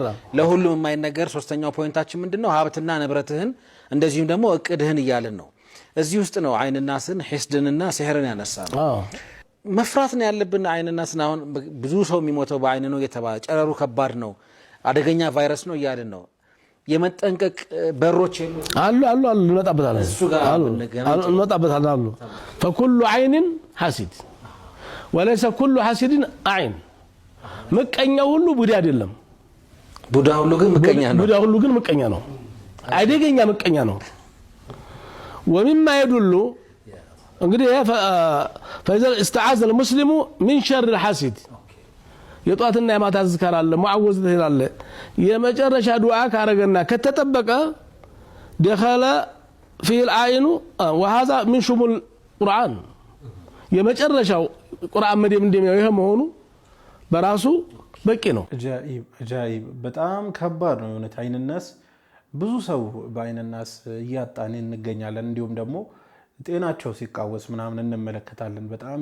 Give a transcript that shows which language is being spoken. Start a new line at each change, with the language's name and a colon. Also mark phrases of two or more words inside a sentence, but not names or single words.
Amharic: ለሁሉም የማይነገር ሶስተኛው ፖይንታችን ምንድነው ሀብትና ንብረትህን እንደዚህም ደግሞ እቅድህን ይያልን ነው እዚህ ውስጥ ነው አይንናስን ሒስድንና ሲህርን ያነሳው መፍራት ነው ያለብን አይንናስን አሁን ብዙ ሰው የሚሞተው በአይን ነው የተባለ ጨረሩ ከባድ ነው አደገኛ ቫይረስ ነው ይያልን ነው የመጠንቀቅ በሮች አሉ እንመጣበታለን
Arabic: فكل عين حاسد وليس كل حاسد عين
Amharic: ምቀኛ ሁሉ ቡዳ አይደለም ቡዳ ሁሉ ግን ምቀኛ ነው አደገኛ ምቀኛ ነው
Arabic: ومما يدل
Amharic: እንግዲህ
Arabic: فاذا استعاذ المسلم من شر الحاسد
Amharic: የጧትና የማታ ዝካር አለ ሙዓወዝ ይላል የመጨረሻ ዱዓ ካረገና ከተጠበቀ
Arabic: دخل في العين وهذا من شمول القرآن
Amharic: የመጨረሻው ቁርአን መደም እንደሚያው ይሄ መሆኑ በራሱ በቂ ነው አጃኢብ በጣም ከባድ ነው የሆነ አይንናስ ብዙ ሰው በአይንናስ ያጣን እንገኛለን እንዲሁም ደግሞ ጤናቸው ሲቃወስ ምናምን እንመለከታለን በጣም